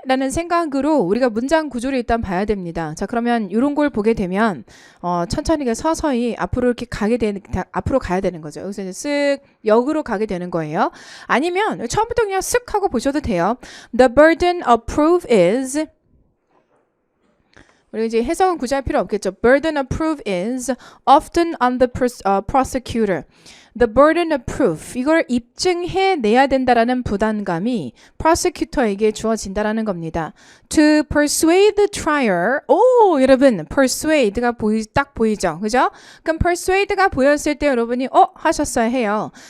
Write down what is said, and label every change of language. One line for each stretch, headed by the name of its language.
Korean: 라는 생각으로 우리가 문장 구조를 일단 봐야 됩니다. 자, 그러면 이런 걸 보게 되면 천천히 서서히 앞으로 이렇게 앞으로 가야 되는 거죠. 여기서 이제 쓱 역으로 가게 되는 거예요. 아니면 처음부터 그냥 쓱 하고 보셔도 돼요.
English: The burden of proof is,
Korean: 우리 이제 해석은 굳이 할 필요 없겠죠.
English: Burden of proof is often on the prosecutor.
Korean: The burden of proof, 이걸 입증해내야 된다라는 부담감이 prosecutor에게 주어진다라는 겁니다.
English: To persuade the trier,
Korean: 오 여러분 persuade가 딱 보이죠, 그죠? 그럼 persuade가 보였을 때 여러분이 하셨어야 해요.